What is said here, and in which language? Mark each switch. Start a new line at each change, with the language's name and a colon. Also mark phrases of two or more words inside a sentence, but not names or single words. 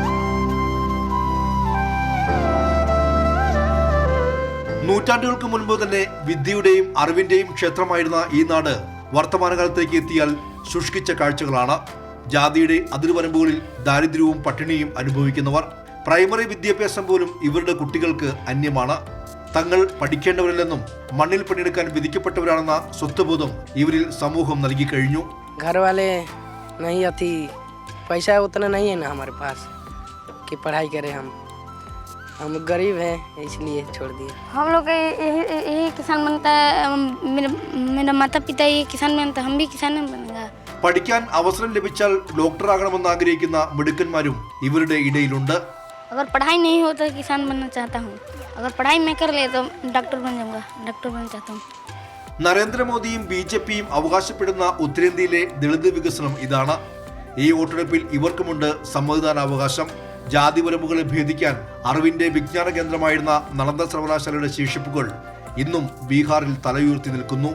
Malayalam: നൂറ്റാണ്ടുകൾക്ക് മുൻപ് തന്നെ വിദ്യയുടെയും അറിവിന്റെയും ക്ഷേത്രമായിരുന്ന ഈ നാട് വർത്തമാനകാലത്തേക്ക് എത്തിയാൽ ശുഷ്കിച്ച കാഴ്ചകളാണ്. ജാതിയുടെ അതിർവരമ്പുകളിൽ ദാരിദ്ര്യവും പട്ടിണിയും അനുഭവിക്കുന്നവർ. പ്രൈമറി വിദ്യാഭ്യാസം പോലും ഇവരുടെ കുട്ടികൾക്ക് അന്യമാണ്. തങ്ങൾ പഠിക്കേണ്ടവരല്ലെന്നും മണ്ണിൽ പണിയെടുക്കാൻ വിധിക്കപ്പെട്ടവരാണെന്ന സ്വത്വബോധം ഇവരിൽ സമൂഹം നൽകി കഴിഞ്ഞു.
Hindi: घर वाले नहीं अथी पैसा उतना नहीं है ना हमारे पास कि पढ़ाई करें. हम गरीब हैं इसलिए छोड़ दिए. हम लोग यही किसान बनता है. मेरा माता पिता ये किसान बनता, हम भी किसान बनेगा.
Malayalam: പഠിക്കാൻ അവസരം ലഭിച്ചാൽ ഡോക്ടറാകണമെന്ന് ആഗ്രഹിക്കുന്ന മിടുക്കന്മാരും ഇവരുടെ ഇടയിലുണ്ട്.
Hindi: अगर पढ़ाई नहीं हो तो किसान बनना चाहता हूँ. अगर पढ़ाई मैं कर ले तो डॉक्टर बन जाऊँगा. डॉक्टर बनना चाहता हूँ.
Malayalam: നരേന്ദ്രമോദിയും BJPയും അവകാശപ്പെടുന്ന ഉത്തരേന്ത്യയിലെ ദളിത് വികസനം ഇതാണ്. ഈ വോട്ടെടുപ്പിൽ ഇവർക്കുമുണ്ട് സമ്മതിദാനാവകാശം. ജാതിപരമ്പുകളെ ഭേദിക്കാൻ അറിവിന്റെ വിജ്ഞാന കേന്ദ്രമായിരുന്ന നളന്ദ സർവകലാശാലയുടെ ശേഷിപ്പുകൾ ഇന്നും ബീഹാറിൽ തലയുയർത്തി നിൽക്കുന്നു.